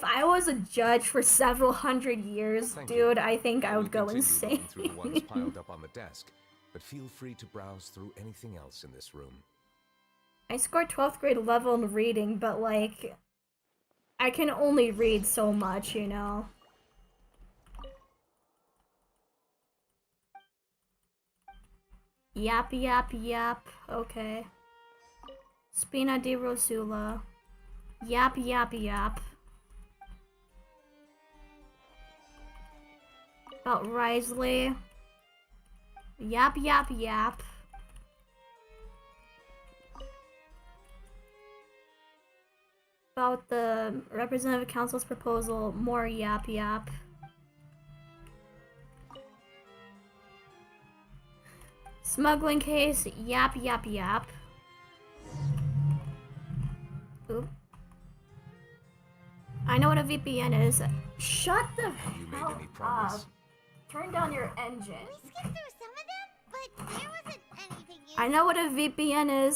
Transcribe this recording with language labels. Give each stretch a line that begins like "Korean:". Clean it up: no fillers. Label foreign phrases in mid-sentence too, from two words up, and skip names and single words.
English: If I was a judge for several hundred years, Thank dude, you. I think I will would go continue insane. looking through the ones piled up on the desk, but feel free to browse through anything else in this room. I scored 12th grade level in reading, but like, I can only read so much, you know? Yap, yap, yap. Okay. Spina di Rosula. Yap, yap, yap. About Risley. Yap, yap, yap. About the Representative Council's proposal, more yap, yap. Smuggling case, yap, yap, yap. Oop. I know what a VPN is. Shut the Have you made hell any progress? up. Turn down your engine. We skimmed through some of them, but there wasn't anything useful. I know what a VPN is.